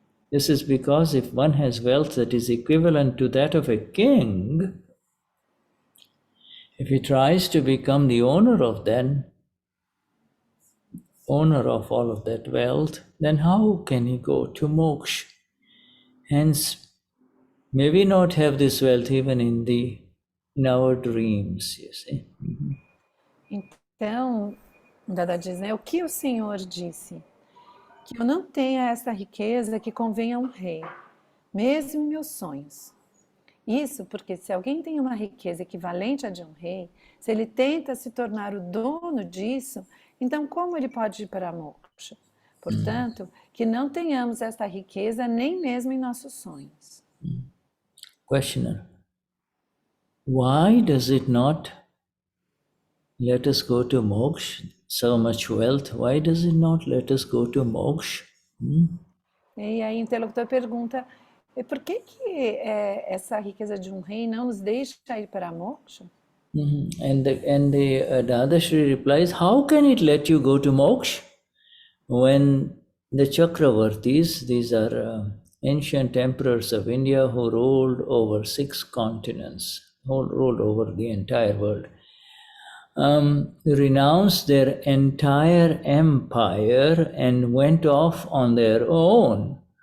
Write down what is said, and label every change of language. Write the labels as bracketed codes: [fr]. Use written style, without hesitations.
[en] This is because if one has wealth that is equivalent to that of a king, if he tries to become the owner of all of that wealth, then how can he go to moksha? Hence, may we not have this wealth even in our dreams, you see. [pt] Então, Dada diz, né? O que o Senhor disse? Que eu não tenha essa riqueza que convenha a rei, mesmo em meus sonhos. Isso porque se alguém tem uma riqueza equivalente à de rei, se ele tenta se tornar o dono disso, então como ele pode ir para a moksha? Portanto, que não tenhamos essa riqueza nem mesmo em nossos sonhos. [en] Questioner. Why does it not let us go to moksha? So much wealth, why does it not let us go to moksha? [pt] E aí o interlocutor pergunta, por que essa riqueza de rei não nos deixa ir para a moksha? [en] And the Dadashri replies, how can it let you go to moksha when the Chakravartis, these are ancient emperors of India who ruled over 6 continents, ruled over the entire world, renounced their entire empire and went off on their own.